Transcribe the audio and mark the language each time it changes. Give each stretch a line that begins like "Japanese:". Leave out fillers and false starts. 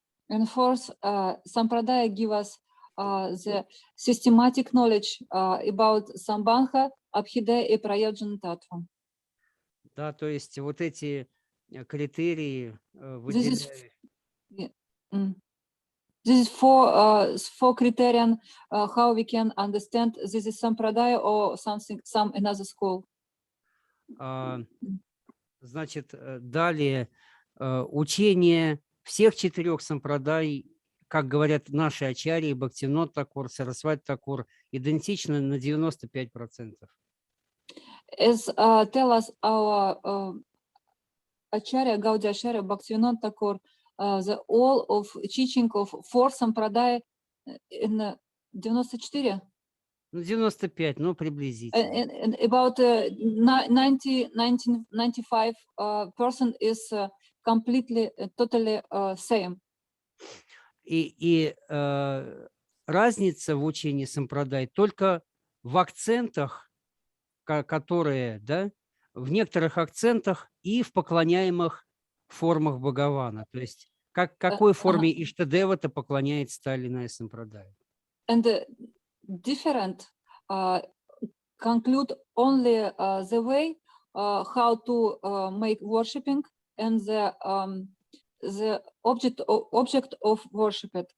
English: And fourth, Sampradaya give us the systematic knowledge about Sambandha, Abhidaya
Russian: и
English: Prayojana Tattva.
Russian: Да, то есть вот эти критерии выделяют.
English: This is four criterion how we can understand this is Sampradaya or some another school.
Russian: Значит, далее учение всех четырех сампрадай, как говорят наши ачарьи, Бхактивинода Такос, Сарасвати Такур, идентично на 95%.
English: As tell us our Acharya, Gaudya Acharya, Bhaktivinoda Tacos, the all of teaching of four Sampradaya in 94?
Russian: Ну, 95, ну, приблизительно.
English: And about 95% is completely, totally same.
Russian: И разница в учении сампрадай только в акцентах, которые, да, в некоторых акцентах и в поклоняемых формах Бхагавана. То есть какой форме Иштадева-то поклоняется та или иная сампрадая.
English: And different conclude only the way how to make worshipping and the object of worship.